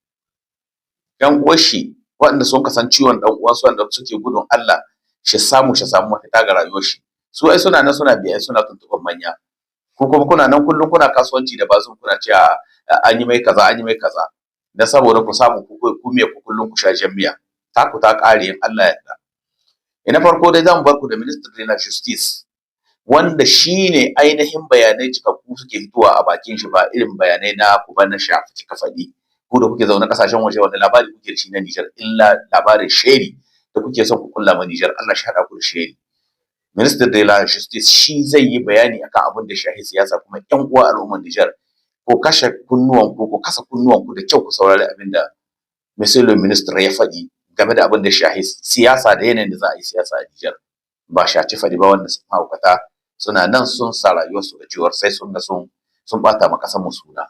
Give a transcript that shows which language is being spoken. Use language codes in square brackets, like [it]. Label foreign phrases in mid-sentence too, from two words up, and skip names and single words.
[ha] Yan uwashi waɗanda sun kasan ciwon ɗan uwansu, wanda suke gudun Allah shi samu mafita ga rayuwar shi, su ai suna nan suna biya, suna tuntuɓar manya. Ku kuma kuna nan kullum kuna kasuwanci da Bazum, kuna cewa an yi mai kaza, an yi mai kaza, dan saboda ku samu ku miya ku kullum ku sha jan miya. Taku ta ƙare in Allah ya yarda. Ina farko dai zan bar ku da [fr] Minister de la Justice, [ha] wanda shine ainihin bayanai cikakku suke fitowa a bakin shi, ba irin bayanai na ku ba na shafi cika faɗi. Ku da kuke zaune kasashen waje, wanda labari kuke da shi na Nijar illa labarin sheri da kuke son ku kulla ma Nijar? Allah shi hada ku da sheri. [fr] Minister de la Justice [ha] shi zai yi bayani akan abin da shahi siyasa. Kuma ƴan uwa al'ummar Nijar, ko kashe kunnuwan ku, ko kasa kunnuwan ku da kyau ku saurari abin da [fr] Monsieur le Ministre [ha] ya faɗi game da abin da shahi siyasa da yanayin da za a yi siyasa a Nijar. Ba shaci faɗi ba, wanda sun haukata suna nan sun sa rayuwarsu da ciwar sai sun ga sun bata ma ƙasar mu suna.